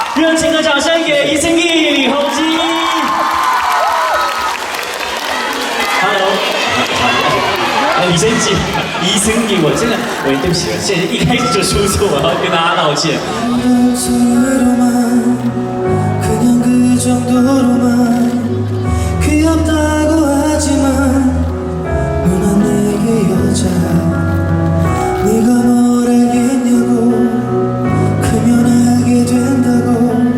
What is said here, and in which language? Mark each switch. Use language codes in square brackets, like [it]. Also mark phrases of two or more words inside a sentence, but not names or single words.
[zh] 热情的掌声给이승기李弘基。Hello， 李升基，이승기，我真的，对不起，现在一开始就出错，我要跟大家道歉。 [ko] 귀엽다고 하지만 너는 내게 여자야. 네가 뭘 알겠냐고. 크면 알게 된다고.